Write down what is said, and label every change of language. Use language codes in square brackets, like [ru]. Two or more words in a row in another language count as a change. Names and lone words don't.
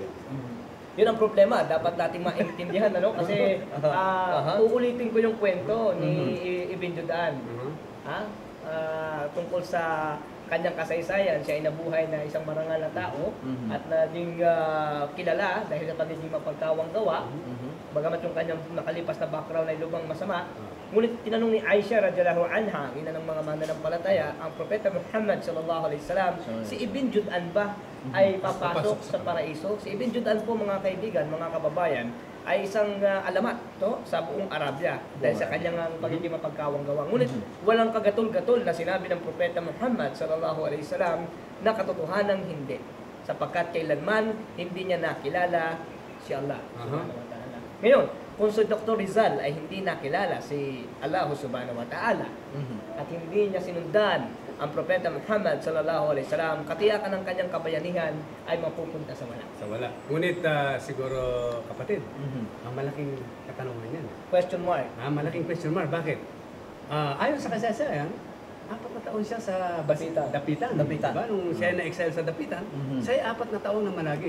[tl] Yun ang problema, dapat nating maintindihan kasi uulitin ko yung kwento ni Ibn Judan tungkol sa kanyang kasaysayan. Siya ay nabuhay na isang marangal na tao at naging kilala dahil sa pagiging mapagkawang gawa. Bagamat yung kanyang nakalipas na background ay lubang masama, ngunit tinanong ni Aisha [ar] رضي الله عنها, [tl] ina ng mga mananampalataya, ang propeta Muhammad [ar] صلى الله عليه وسلم, [tl] si Ibn Judan ba ay papasok sa paraiso? Si Ibn Judan po mga kaibigan, mga kababayan, ay isang alamat sa buong Arabia dahil sa kanyang pagiging mapagkawang gawa. Ngunit walang kagatol-gatol na sinabi ng propeta Muhammad [ar] صلى الله عليه وسلم [tl] na katotohanan hindi, sapagkat kailanman hindi niya nakilala si Allah [ar] سبحانه وتعالى. [tl] Ngayon, kung si Dr. Rizal ay hindi nakilala si Allah [ar] سبحانه وتعالى [tl] at hindi niya sinundan ang propeta Muhammad [ar] صلى الله عليه وسلم, [tl] katiyakan ng kanyang kabayanihan ay mapupunta sa wala. Sa wala. Ngunit siguro kapatid, ang malaking katanungan yan. [en] Question mark. [tl] Malaking [en] question mark. [tl] Bakit? Ayon sa kasaysayan, 4 na taon siya sa Dapitan. Diba? Nung siya na-exile sa Dapitan, siya ay 4 na taon na managi.